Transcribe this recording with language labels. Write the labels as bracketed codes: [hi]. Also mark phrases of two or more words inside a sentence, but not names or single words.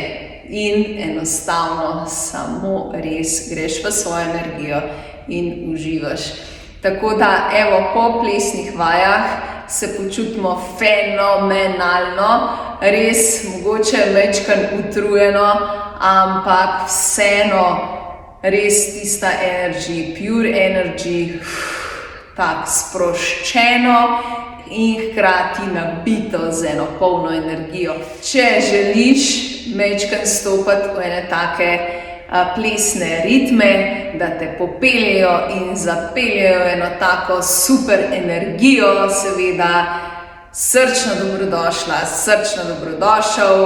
[sl] In enostavno samo res greš v svojo energijo in uživaš. Tako da, evo, po plesnih vajah se počutimo fenomenalno, res mogoče majčkeno utrujeno, ampak vseeno res tista energy, [en] pure energy, [sl] tako sproščeno in hkrati nabito z eno polno energijo. Če želiš majčkeno stopati v ene take plesne ritme, da te popeljejo in zapeljejo eno tako super energijo, seveda srčno dobrodošla, srčno dobrodošel.